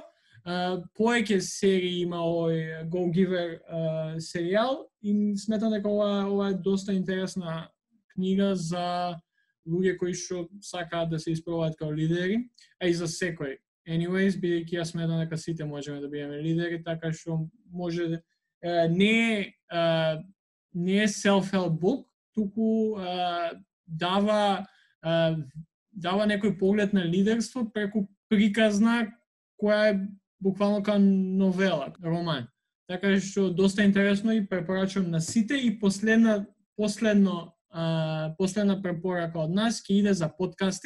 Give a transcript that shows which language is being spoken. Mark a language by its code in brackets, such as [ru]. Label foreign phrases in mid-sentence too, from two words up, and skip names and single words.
[mk] Повеќе серии има овој Go-Giver серијал и сметам дека ова е доста интересна книга за луѓе кои што сакаат да се испробуваат као лидери, а и за секој. Anyways, бидејќи јас сметам дека сите можеме да бидеме лидери, така што може не е [en] self-help book, [mk] туку дава некој поглед на лидерство преку приказна која е буквално као новела, роман. Така што доста интересно и препорачувам на сите и последна препорака од нас ќе иде за подкасти.